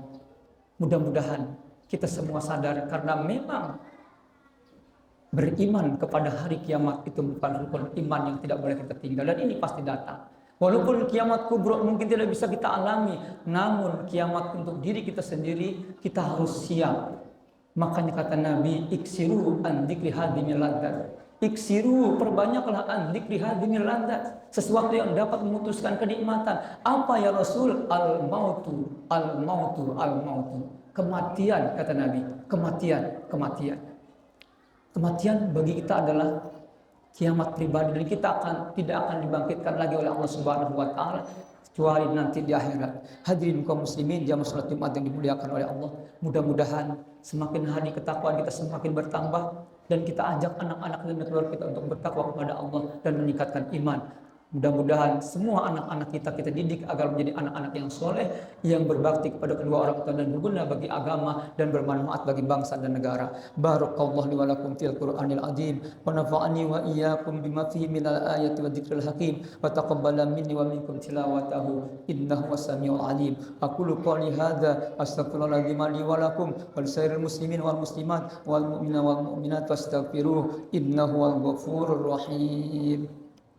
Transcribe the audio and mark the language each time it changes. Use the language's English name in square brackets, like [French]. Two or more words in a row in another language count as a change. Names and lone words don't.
[Indonesian] Mudah-mudahan kita semua sadar karena memang beriman kepada hari kiamat itu bukan rukun iman yang tidak boleh kita tinggal, dan ini pasti datang. Walaupun kiamat kubro mungkin tidak bisa kita alami, namun kiamat untuk diri kita sendiri kita harus siap. Makanya kata Nabi, [Arabic] أكثروا من ذكر هادم اللذات. [Indonesian] Iksiru, perbanyaklah [Arabic] من ذكر هادم اللذات. [Indonesian] Sesuatu yang dapat memutuskan kenikmatan. Apa [Arabic] يا رسول? الموت، الموت، الموت. [Indonesian] Kematian, kata Nabi. Kematian, kematian. Kematian bagi kita adalah kiamat pribadi, dan kita tidak akan dibangkitkan lagi oleh Allah [Arabic] سبحانه وتعالى [Indonesian] kecuali nanti di akhirat. Hadirin kaum muslimin jamaah salat Jumat yang dimuliakan oleh Allah, mudah-mudahan semakin hari ketakwaan kita semakin bertambah dan kita ajak anak-anak dan keluarga kita untuk bertakwa kepada Allah dan meningkatkan iman. Mudah-mudahan semua anak-anak kita didik agar menjadi anak-anak yang soleh, yang berbakti kepada kedua orang tua dan berguna bagi agama dan bermanfaat bagi bangsa dan negara. [Arabic] بارك الله لي ولكم في القرآن العظيم ونفعني وإياكم بما فيه من الآيات والذكر الحكيم وتقبل مني ومنكم تلاوته إنه السميع العليم. أقول قولي هذا أستغفر الله العظيم لي ولكم ولسائر المسلمين والمسلمات والمؤمنين والمؤمنات واستغفروه إنه الغفور الرحيم.